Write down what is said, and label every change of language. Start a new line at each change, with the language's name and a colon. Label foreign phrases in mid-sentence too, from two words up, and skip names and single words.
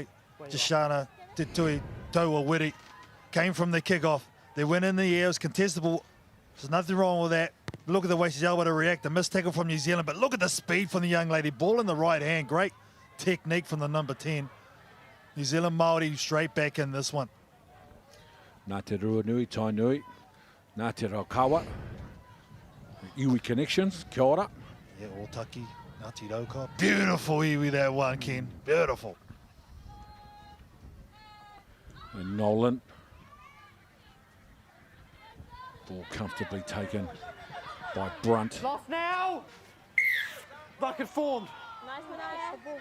English: Jashana Tetui Tauiwi came from the kickoff. They went in the air, it was contestable. There's nothing wrong with that. Look at the way she's able to react. A missed tackle from New Zealand, but look at the speed from the young lady. Ball in the right hand. Great technique from the number 10. New Zealand Māori straight back in this one.
Māori: Nā te Ruanui, Tainui, nā te Raukawa.
English: Iwi connections,
Māori: kia ora.
English: Yeah, Otaki, Ngāti Raukawa. Beautiful iwi that one, Ken. Beautiful. And Nolan. Ball comfortably taken by Brunt. Lost now. Lock and form. Nice, Manaya.